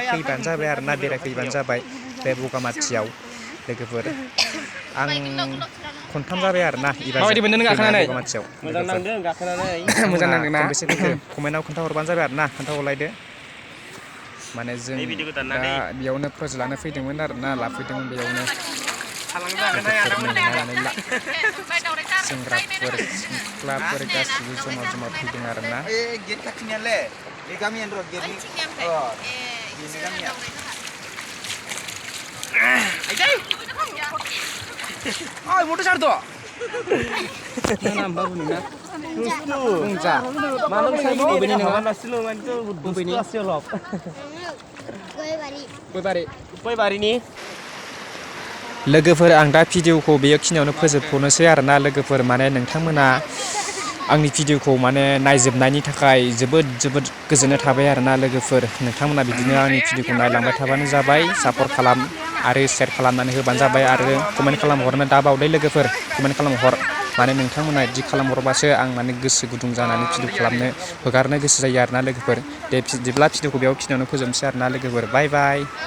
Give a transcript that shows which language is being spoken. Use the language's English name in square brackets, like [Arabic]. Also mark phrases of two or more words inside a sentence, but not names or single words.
[Bodo] फैबानो जाबाय आरो ना बेरायफैबानो जाबाय बे बगामाथियाव लोगोफोर आं खनथाम जाबाय आरो ना माबायदि मोनदों गाखोनानै बगामाथियाव मोजां नांदों गाखोनानै मोजां नांदों ना खनबेसे फैखो कमेन्टआव खोन्थाहरबानो जाबाय आरो ना खोन्थाहरलायदो माने जों दा बेयावनो फोजोलानो फैदोंमोन आरो ना लाफैदोंमोन बेयावनो नायनानै ला सेंग्राफोर सिख्लाफोर गासिबो जमा जमा फैदों आरो ना [Indonesian] Ay, mau besar tuh. Mana babu nih na? Bungca. Mana bisa ini begini nih? Mana sih lo itu begini? Kue bari nih. [Bodo] लोगोफोर आं दा भिडिअखौ बेखिनियावनो फोजोबथ'नोसै आरोना लोगोफोर माने नोंथांमोना आंनि भिडिअखौ माने नायजोबनायनि थाखाय जोबोद गोजोननाय थाबाय आरोना लोगोफोर नोंथांमोना बिदिनो आंनि भिडिअखौ नायलांबाय थाबानो जाबाय सापर्ट खालाम आरो शेयार खालामनानै होबानो जाबाय आरो कमेन्ट खालामहरनो दाबावदै लोगोफोर कमेन्ट खालामहर माने नोंथांमोना बिदि खालामहरबासो आं माने गोसो गुदुं जानानै भिडिअ खालामनो हगारनो गोसो जायो आरोना लोगोफोर दे बिदिब्ला भिडिअखौ बेखिनियावनो फोजोबनोसै आरोना लोगोफोर [English] bye bye